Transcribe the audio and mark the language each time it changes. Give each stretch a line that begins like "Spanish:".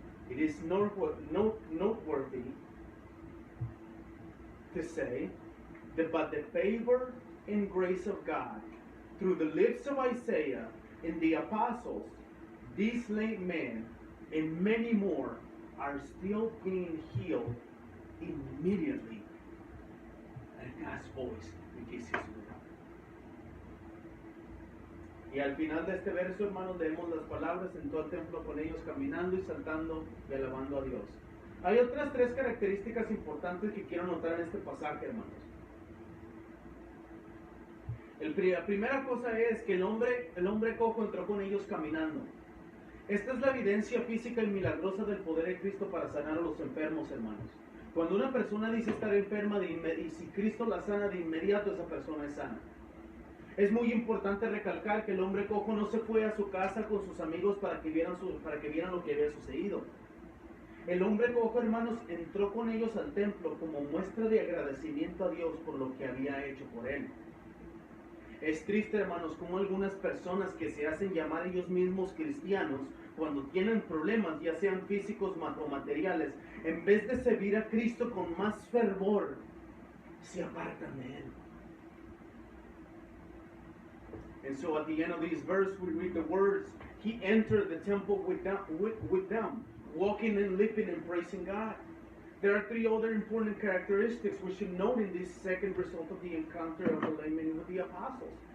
English: It is noteworthy to say that by the favor and grace of God, through the lips of Isaiah and the apostles, These lame men and many more are still being healed immediately at God's voice, because His word.
Spanish: Y al final de este verso, hermanos, leemos las palabras: entró al templo con ellos caminando y saltando y alabando a Dios. Hay otras tres características importantes que quiero notar en este pasaje, hermanos. La primera cosa es que el hombre cojo entró con ellos caminando. Esta es la evidencia física y milagrosa del poder de Cristo para sanar a los enfermos, hermanos. Cuando una persona dice estar enferma y si Cristo la sana, de inmediato esa persona es sana. Es muy importante recalcar que el hombre cojo no se fue a su casa con sus amigos para que vieran lo que había sucedido. El hombre cojo, hermanos, entró con ellos al templo como muestra de agradecimiento a Dios por lo que había hecho por él. Es triste, hermanos, como algunas personas que se hacen llamar ellos mismos cristianos, cuando tienen problemas, ya sean físicos o materiales, en vez de servir a Cristo con más fervor, se apartan de Él.
English: And so at the end of this verse, we read the words, He entered the temple with them, walking and leaping and praising God. There are three other important characteristics we should note in this second result of the encounter of the lame man with the apostles.